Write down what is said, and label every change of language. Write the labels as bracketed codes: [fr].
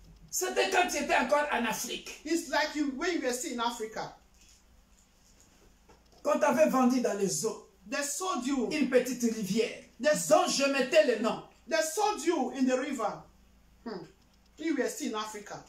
[fr] C'était quand tu étais encore en Afrique. [en] It's like you when you were still in Africa. [fr] Quand tu avais vendu dans les eaux [en] They sold you. [fr] une petite rivière dont je mettais le nom. [en] They sold you in the river. You were still in Africa.